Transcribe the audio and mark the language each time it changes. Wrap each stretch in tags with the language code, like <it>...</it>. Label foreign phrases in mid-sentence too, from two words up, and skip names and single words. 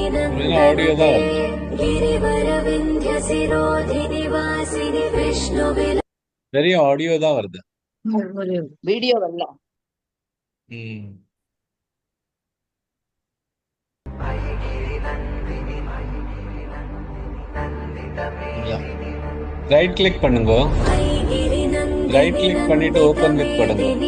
<ta>ஆடியோ தான் नन्दनुते வருது.</ta> <sa>गिरिवरविन्ध्यसिरोधिनि वासिनि विष्णुविल.</sa> <ta>வெறும் ஆடியோ தான் வருது. வீடியோ வரல.</ta> <en>right click</en> <ta>பண்ணுங்க.</ta> <en>right click</en> <ta>பண்ணிட்டு</ta> <en>open with</en> <ta>பண்ணுங்க.</ta>